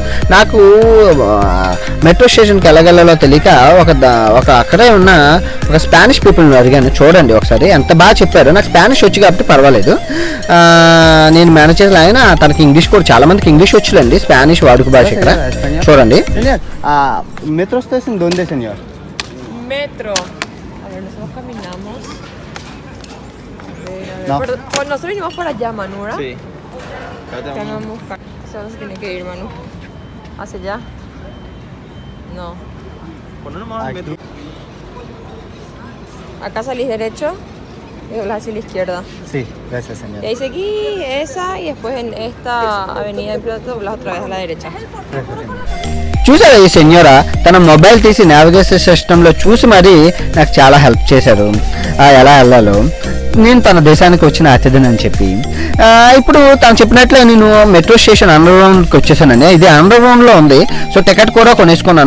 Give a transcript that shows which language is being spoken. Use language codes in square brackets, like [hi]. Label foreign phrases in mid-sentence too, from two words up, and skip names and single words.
[te] నాకు [en] metro station-ki [te] వెళ్ళగలలో తెలియక ఒక అక్కడే ఉన్న ఒక [en] Spanish people-ni [te] అడిగాను. చూడండి ఒకసారి, ఎంత బాగా చెప్పారు. నాకు స్పానిష్ వచ్చి కాబట్టి పర్వాలేదు, నేను మేనేజ్ చేసిన. ఆయన తనకి ఇంగ్లీష్ కూడా, చాలా మందికి ఇంగ్లీష్ వచ్చులేండి, స్పానిష్ వాడుక భాష ఇక్కడ. చూడండి. [en] metro station [es] dónde señor. Metro. A ver, nosotros caminamos. Pues nosotros vinimos por allá, Manura. Sí. Tenemos. ¿Hacia dónde se tiene que ir, Manu? ¿Hacia allá? No. Acá salís derecho y doblas hacia la izquierda. Sí, gracias, señor. Y ahí seguí esa y después en esta avenida de Piloto doblas otra vez a la derecha. [te] చూసారా ఈ సెన్యోరా తన మొబైల్ తీసి [en] navigation system-lo [te] చూసి మరీ నాకు చాలా హెల్ప్ చేశారు ఎలా వెళ్ళాలో. నేను తన దేశానికి వచ్చిన అతిథిని అని చెప్పి ఇప్పుడు తను చెప్పినట్లే నేను [en] metro station underground-ki [te] వచ్చేసానండి. ఇది [en] underground-lo [te] ఉంది. [en] so ticket [te] కూడా కొనేసుకున్నాను.